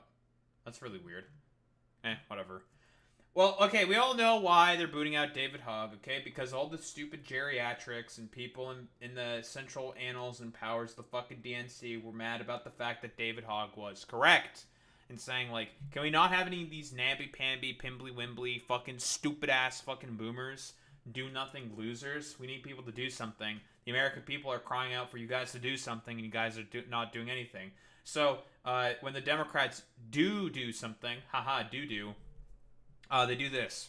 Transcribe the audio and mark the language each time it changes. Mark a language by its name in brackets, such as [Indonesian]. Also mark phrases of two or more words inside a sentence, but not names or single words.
[English] That's really weird. Whatever. Well, okay, we all know why they're booting out David Hogg, okay? Because all the stupid geriatrics and people in the central annals and powers of the fucking DNC were mad about the fact that David Hogg was correct. And saying, like, can we not have any of these namby-pamby, pimbly-wimbly, fucking stupid-ass fucking boomers, do-nothing losers? We need people to do something. The American people are crying out for you guys to do something, and you guys are not doing anything. So, when the Democrats do something, they do this.